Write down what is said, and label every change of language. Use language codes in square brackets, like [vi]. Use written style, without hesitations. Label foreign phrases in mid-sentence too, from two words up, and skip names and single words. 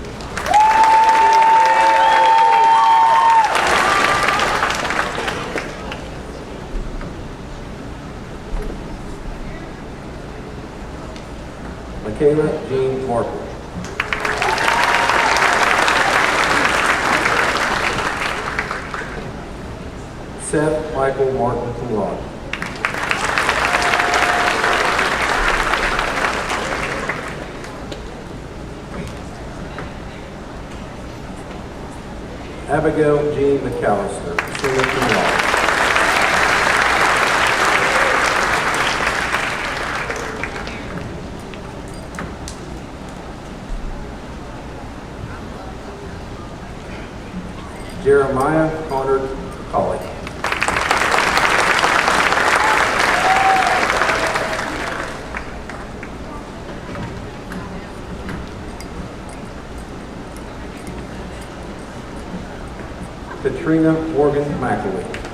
[en] Michaela Jean Marple. Seth Michael Martin [la] cum laude. [en] Abigail Jean McAllister, [la] summa cum laude. [en] Jeremiah Connor Colley. Katrina Morgan McAlee.